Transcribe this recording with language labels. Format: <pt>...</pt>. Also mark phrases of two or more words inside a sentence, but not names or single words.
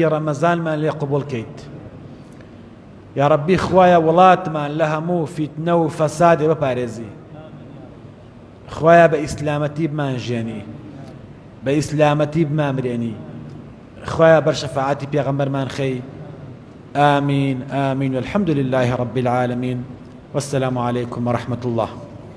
<ckb>ڕەمەزانمان لێ قبوڵ کەیت،</ckb> <ar>یا ربی</ar> <ckb>خوایە وڵاتمان لە هەموو فیتنە و فەسادێ بپارێزی، خوایا بە ئیسلامەتی بمانژێنی بە ئیسلامەتی بمامرێنی خوایا بەر شەفاعەتی پێغەمبەرمان خەی</ckb> <ar>آمين آمين والحمد لله رب العالمين والسلام عليكم ورحمة الله</ar>